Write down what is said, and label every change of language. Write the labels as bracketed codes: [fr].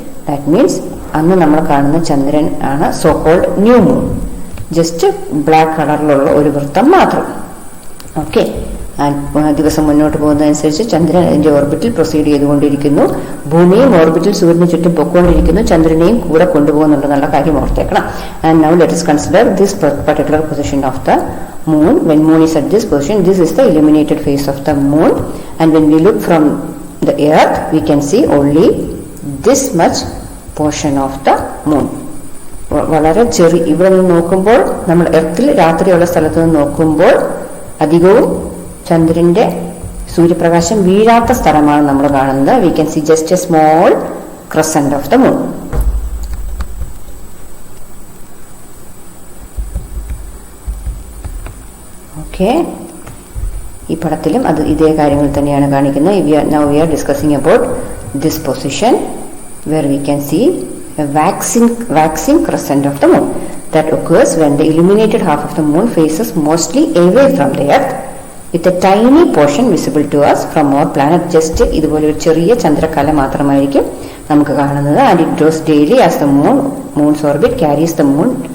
[ml] That means അന്ന് നമ്മൾ കാണുന്ന ചന്ദ്രൻ ആണ് so called new moon, just black കളറിലുള്ള ഒരു വൃത്തം മാത്രം. ഓക്കെ, ദിവസം മുന്നോട്ട് പോകുന്നതനുസരിച്ച് ചന്ദ്രൻ അതിന്റെ ഓർബിറ്റിൽ പ്രൊസീഡ് ചെയ്തുകൊണ്ടിരിക്കുന്നു. ഭൂമിയും ഓർബിറ്റിൽ സൂര്യന് ചുറ്റും പൊക്കോണ്ടിരിക്കുന്നു, ചന്ദ്രനെയും കൂടെ കൊണ്ടുപോകുന്നുണ്ടെന്നുള്ള കാര്യം ഓർത്തേക്കണം. [en] And now let us consider this particular position of the moon. When moon is at this position, this is the illuminated face of the moon, and when we look from the earth we can see only this much portion of the moon. [ml] വളരെ ചെറിയ, ഇവിടെ നിന്ന് നോക്കുമ്പോൾ നമ്മൾ എർത്തിൽ രാത്രിയുള്ള സ്ഥലത്ത് നിന്ന് നോക്കുമ്പോൾ അധികവും ചന്ദ്രന്റെ സൂര്യപ്രകാശം വീഴാത്ത സ്ഥലമാണ് നമ്മൾ കാണുന്നത്. [en] We can see just a small crescent of the moon. [ml] Okay, ഈ പടത്തിലും അത് ഇതേ കാര്യങ്ങൾ തന്നെയാണ് കാണിക്കുന്നത്. [en] Now we are discussing about this position where we can see a waxing crescent of the moon that occurs when the illuminated half of the moon faces mostly away from the earth with a tiny portion visible to us from our planet. Just [ml] ഇതുപോലെ ഒരു ചെറിയ ചന്ദ്രക്കല മാത്രമായിരിക്കും നമുക്ക് കാണുന്നത്. [en] And it grows daily as the moon's orbit carries the moon